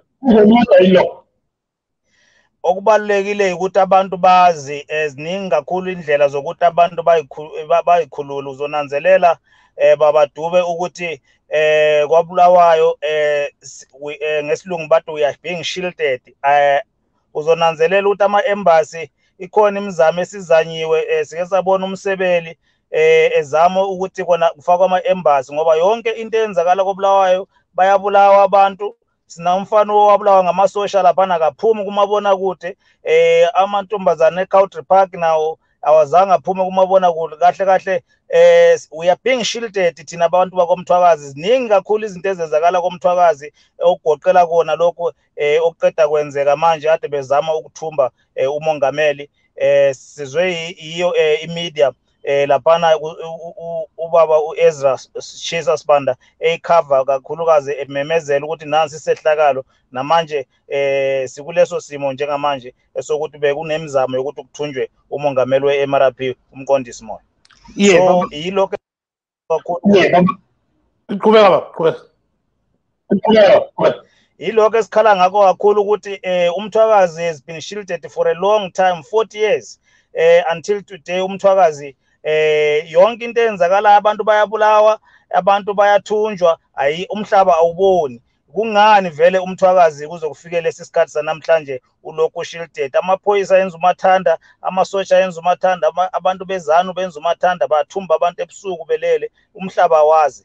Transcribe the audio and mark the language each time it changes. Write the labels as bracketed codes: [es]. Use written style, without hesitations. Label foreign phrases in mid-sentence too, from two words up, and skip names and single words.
[nd] Okubalulekile ukuthi abantu bazi, eziningi kakhulu indlela zokuthi abantu bayikhulule. Uzonanzelela babadube ukuthi kwaBulawayo ngesilungu bathi [en] we are being shielded. [nd] Uzonanzelela ukuthi ama-embassy ikhona imizamo esizanyiwe, sike sabona umsebeli ezama ukuthi kona kufakwa ama-embassy ngoba yonke into eyenzakala koBulawayo bayabulawa abantu. Sinomfana owabulawa ngamasosha laphana akaphumi kumabonakude, amantombazane eCountry Park nawo awazange aphume kumabonakude. Kahle kahle [en] we are being shielded [nd] thina abantu bakomthwakazi. Ziningi kakhulu izinto ezenzakala komthwakazi okugoqela kona lokho okuqeda kwenzeka manje ade bezama ukuthumba umongameli. Sizwe iyo imedia laphana ubaba uEzra Shisa Sibanda eyikhava kakhulukazi ememezela ukuthi nansi isehlakalo, namanje sikuleso simo njengamanje esokuthi bekunemizamo yokuthi kuthunjwe umongameli we-MRP uMqondisi Moyo. So yilokho kakhulu. Qhubeka. Yilokho esikhala ngakho kakhulu ukuthi umthwakazi [en] has been shielded for a long time, 40 years, until today. [nd] Umthwakazi yonke into eyenzakala, abantu bayabulawa, abantu bayathunjwa, umhlaba awuboni. Kungani vele umthwakazi kuze kufike lesi sikhathi sanamhlanje ulokhu shielded? Amaphoyisa yenza umathanda, amasosha yenza umathanda, abantu bezanu benza umathanda, bathumba abantu ebusuku belele, umhlaba wazi.